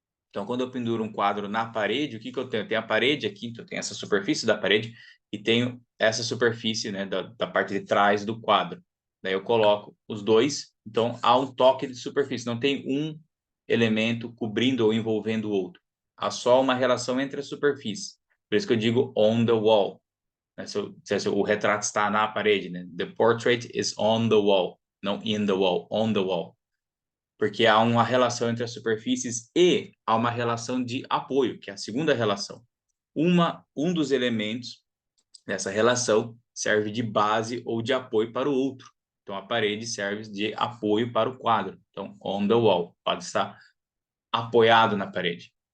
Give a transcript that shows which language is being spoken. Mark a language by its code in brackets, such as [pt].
[pt] Então, quando eu penduro um quadro na parede, o que eu tenho? Eu tenho a parede aqui, então eu tenho essa superfície da parede e tenho essa superfície, né, da parte de trás do quadro. Daí eu coloco os dois, então há um toque de superfície, não tem um elemento cobrindo ou envolvendo o outro. Há só uma relação entre as superfícies. Por isso que eu digo [en] on the wall. [pt] Né? Se o retrato está na parede, né? [en] The portrait is on the wall, [pt] não [en] in the wall, on the wall. [pt] Porque há uma relação entre as superfícies e há uma relação de apoio, que é a segunda relação. Um dos elementos dessa relação serve de base ou de apoio para o outro. Então, a parede serve de apoio para o quadro. Então, [en] on the wall, [pt] pode estar apoiado na parede.